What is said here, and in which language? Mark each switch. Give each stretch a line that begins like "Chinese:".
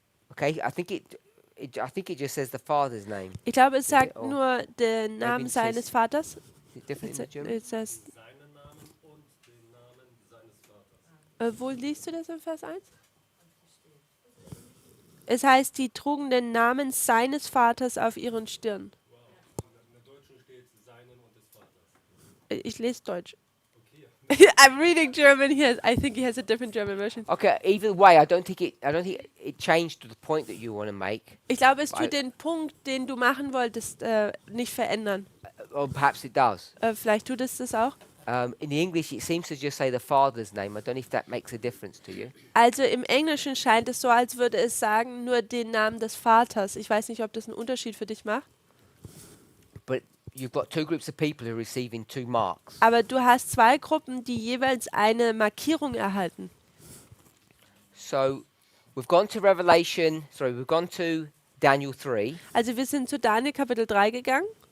English: Okay, I think it just says the Father's name.
German: Ich glaube, es sagt
English: Oh.
German: nur den Namen
English: it
German: seines
English: says-
German: Vaters.
English: Is it different in the German? It says,
German: Seinen Namen und den Namen seines Vaters. wo liest du das in Vers 1? Es heißt, die trugen den Namen seines Vaters auf ihren Stirn.
English: Wow.
German: In der Deutschen steht seinen und des Vaters. Ich lese Deutsch.
English: Okay. I'm reading German here. I think he has a different German version. Okay, either way, I don't think it changed to the point that you want to make,
German: Ich glaube, es Weil- tut den Punkt, den du machen wolltest, nicht verändern.
English: or perhaps it does.
German: Vielleicht tut es das auch.
English: In the English, it seems to just say the Father's name. I don't know if that makes a difference to you.
German: Also im Englischen scheint es so, als würde es sagen, nur den Namen des Vaters. Ich weiß nicht, ob das einen Unterschied für dich macht.
English: But you've got two groups of people who are receiving two marks.
German: Aber du hast zwei Gruppen, die jeweils eine Markierung erhalten.
English: So we've gone to Daniel 3,
German: Also wir sind zu Daniel Kapitel 3 gegangen,